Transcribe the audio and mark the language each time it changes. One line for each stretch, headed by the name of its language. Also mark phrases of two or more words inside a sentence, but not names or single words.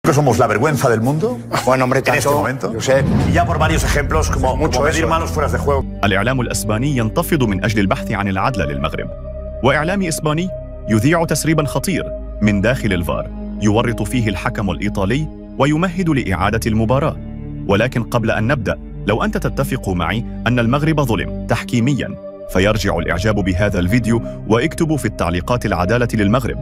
Spanish: que somos la vergüenza del mundo. Bueno, hombre, en este momento. Yo sé. Y ya por varios ejemplos como pedir manos fuera de juego.
Arabic: الإعلام الإسباني ينتفض من أجل البحث عن العدل للمغرب، وإعلام إسباني يذيع تسريبا خطير من داخل الفار يورط فيه الحكم الإيطالي ويمهد لإعادة المباراة. ولكن قبل أن نبدأ، لو أنت تتفق معي أن المغرب ظلم تحكيميا، فيرجع الإعجاب بهذا الفيديو واكتبوا في التعليقات العدالة للمغرب.